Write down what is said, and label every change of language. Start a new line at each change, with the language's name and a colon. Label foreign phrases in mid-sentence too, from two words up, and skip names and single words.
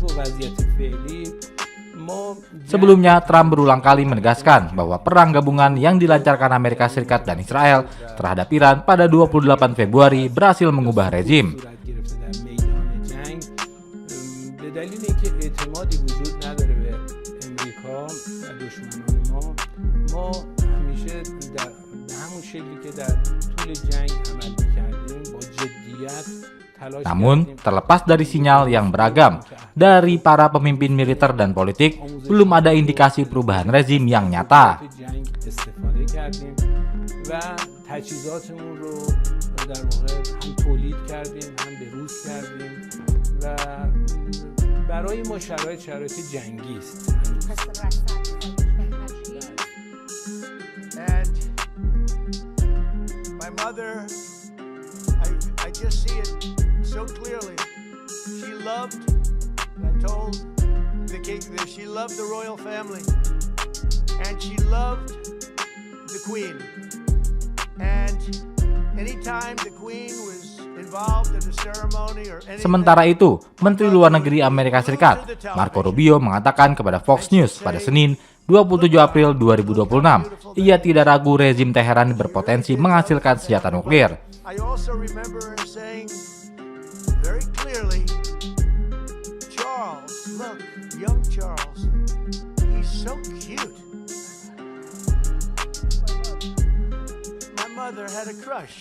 Persian: وضعیت فعلی ما
Indonesian: Sebelumnya, Trump berulang kali menegaskan bahwa perang gabungan yang dilancarkan Amerika Serikat dan Israel terhadap Iran pada 28 Februari berhasil mengubah rezim.
Persian: صورت گرفته در میدان جنگ به دلیل اینکه اعتمادی وجود نداره به امریکا و دشمنان ما همیشه به همون شکلی که در طول جنگ عمل می‌کردیم با جدیت تلاش
Indonesian: Namun,
Persian: کردیم
Indonesian: terlepas dari sinyal yang beragam dari para pemimpin militer dan politik, belum ada indikasi perubahan rezim yang nyata.
Persian: تو جنگ استفاده کردیم و تجهیزاتمون رو در واقع هم تولید کردیم هم به روز کردیم و برای ما شرایط جنگی است.
English: And my mother, I just see it so clearly. She loved, I told the king this, she loved the royal family. And she loved the queen. And anytime the queen was involved in a ceremony or anything,
Indonesian: Sementara itu, Menteri Luar Negeri Amerika Serikat, Marco Rubio, mengatakan kepada Fox News pada Senin, 27 April 2026, ia tidak ragu rezim Teheran berpotensi menghasilkan senjata nuklir.
English: I also remember her saying very clearly, Charles, look, young Charles, he's so cute. My mother had a crush.